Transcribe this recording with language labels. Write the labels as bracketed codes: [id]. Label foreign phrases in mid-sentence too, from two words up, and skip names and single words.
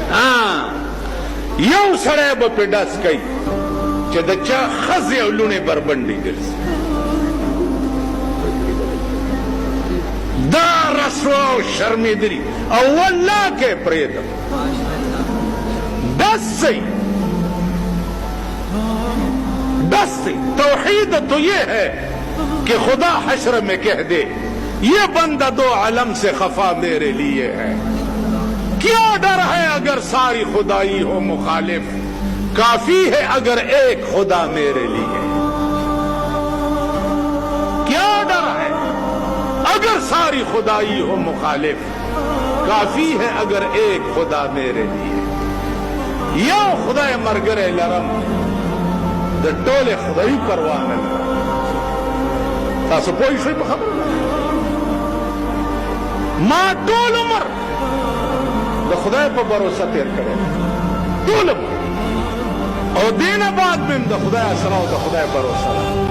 [ps] یو سړی به پې ډز کوي چې د چا ښځې او لوڼې بربنډې ګرځي. دا رسوا او شرمېدلي او والله کې پرېږدم ډز صحیح [ur] ڈس سے توحید تو یہ ہے کہ خدا حشر میں کہہ دے یہ بندہ دو عالم سے خفا میرے لیے ہے. کیا ڈر ہے اگر ساری خدائی ہو مخالف، کافی ہے اگر ایک خدا میرے لیے. کیا ڈر ہے اگر ساری خدائی ہو مخالف، کافی ہے اگر ایک خدا میرے لیے. [ps] یا خدا مرگرے لرم د ټولې خدایي پروا نه لرم. تاسو پوه شئ په خبره؟ ما ټول عمر د خدای په بروسه تېر کړی، ټول عمر، او دې نه بعد مې هم د خدای اسره او د خدای بروسه ده.